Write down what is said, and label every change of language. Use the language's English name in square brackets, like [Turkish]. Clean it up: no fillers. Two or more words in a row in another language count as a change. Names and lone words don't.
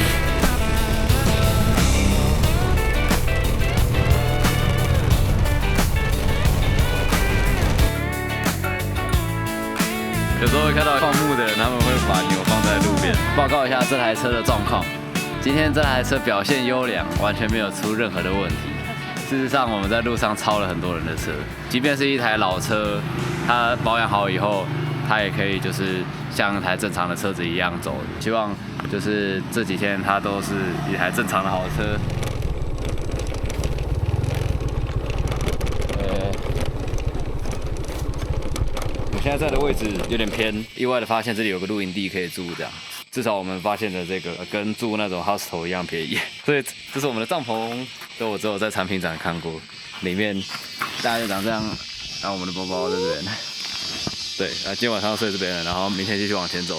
[Chinese] 有時候會看到放牧的人，他們會把牛放在路邊。報告一下這台車的狀況，今天這台車表現優良，完全沒有出任何的問題。事實上，我們在路上超了很多人的車，即便是一台老車，它保養好以後，它也可以就是像一台正常的車子一樣走。希望就是這幾天它都是一台正常的好車。現在在的位置有點偏，意外的發現這裡有個露營地可以住，這樣至少我們發現的這個跟住那種 hostel 一樣便宜。所以這是我們的帳篷，這我只有在產品展看過，裡面大概就長這樣。然後我們的包包在這邊，對，今天晚上睡這邊了，然後明天繼續往前走。